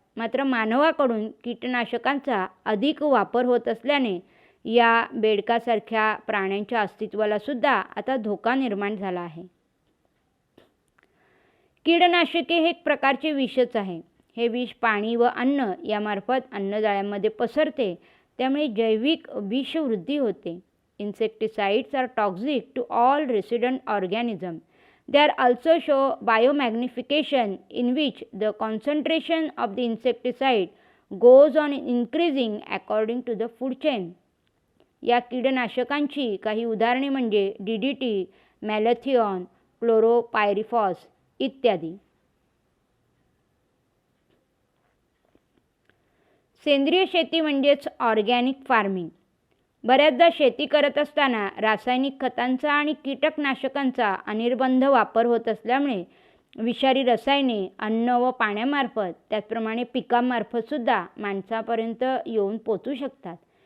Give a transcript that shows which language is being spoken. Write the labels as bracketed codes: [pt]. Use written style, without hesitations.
[mr] मात्र मानवाकडून कीटकनाशकांचा अधिक वापर होत असल्याने या बेडकासारख्या प्राण्यांच्या अस्तित्वाला सुद्धा आता धोका निर्माण झाला आहे. कीडनाशके हे एक प्रकारचे विषच आहे. हे विष पाणी व अन्न यामार्फत अन्नजाळ्यामध्ये पसरते, त्यामुळे जैविक विषवृद्धी होते. [en] Insecticides are toxic to all resident organisms. They are also show biomagnification in which the concentration of the insecticide goes on increasing according to the food chain. [mr] या कीडनाशकांची काही उदाहरणे म्हणजे DDT, मॅलेथिऑन, क्लोरोपायरिफॉस इत्यादी. सेंद्रिय शेती म्हणजेच ऑर्गॅनिक फार्मिंग. बऱ्याचदा शेती करत असताना रासायनिक खतांचा आणि कीटकनाशकांचा अनिर्बंध वापर होत असल्यामुळे विषारी रसायने अन्न व पाण्यामार्फत त्याचप्रमाणे पिकांमार्फतसुद्धा माणसापर्यंत येऊन पोचू शकतात.